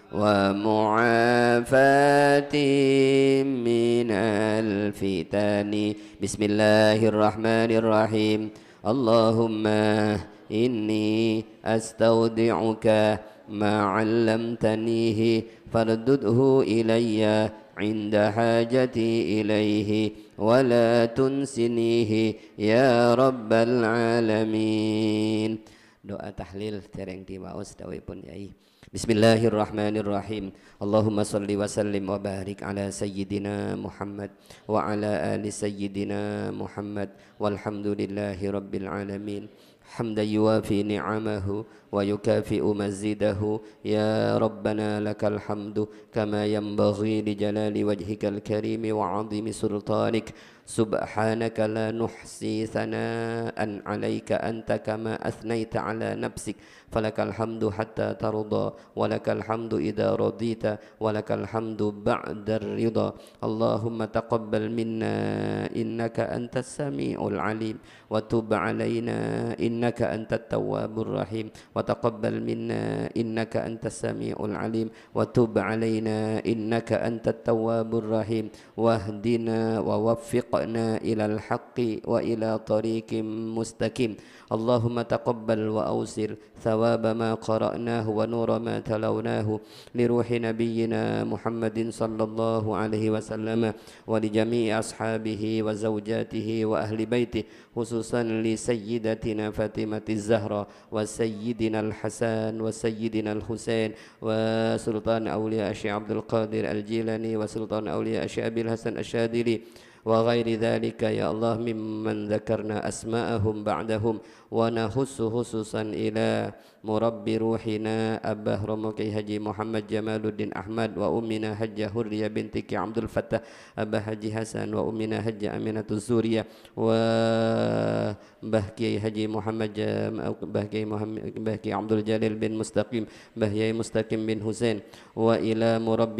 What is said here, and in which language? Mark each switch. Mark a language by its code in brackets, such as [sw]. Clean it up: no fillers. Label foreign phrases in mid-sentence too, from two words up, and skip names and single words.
[ar] ومعافاة من الفتن بسم الله الرحمن الرحيم اللهم إني أستودعك ما علمتنيه فردده إلي عند حاجتي إليه ولا تنسنيه يا رب العالمين. [jv] Doa tahlil dereng diwaos dawuhipun Yai. [ar] بسم الله الرحمن الرحيم. اللهم صل وسلم وبارك على سيدنا محمد وعلى آل سيدنا محمد والحمد لله رب العالمين. حمدا يوافي نعمه ويكافئ مزيده يا ربنا لك الحمد كما ينبغي لجلال وجهك الكريم وعظيم سلطانك. سبحانك لا نحصي ثناء عليك أنت كما أثنيت على نفسك فلك الحمد حتى ترضى ولك الحمد إذا رضيت ولك الحمد بعد الرضا. اللهم تقبل منا إنك أنت السميع العليم وتب علينا إنك أنت التواب الرحيم وتقبل منا إنك أنت السميع العليم وتب علينا إنك أنت التواب الرحيم واهدنا ووفقنا إلى الحق وإلى طريق مستقيم. اللهم تقبل وأوصل ثواب ما قرأناه ونور ما تلوناه لروح نبينا محمد صلى الله عليه وسلم ولجميع أصحابه وزوجاته وأهل بيته خصوصا لسيدتنا فاطمة الزهراء وسيدنا الحسن وسيدنا الحسين و سلطان الأولياء الشيخ عبد القادر الجيلاني وسلطان الأولياء الشيخ أبي الحسن الشاذلي وغير ذلك يا الله ممن ذكرنا أسماءهم بعدهم ونخص خصوصا إلى مربي روحنا أباه رومو كياهي الحاج محمد جمال الدين أحمد وأمنا الحاجة حرية بنت كي عبد الفتاح أباه الحاج حسن وأمنا الحاجة أمينة الذرية و مباه كياهي الحاج محمد مباه كياهي عبد الجليل بن مستقيم مباه ياي مستقيم بن حسين وإلى مربي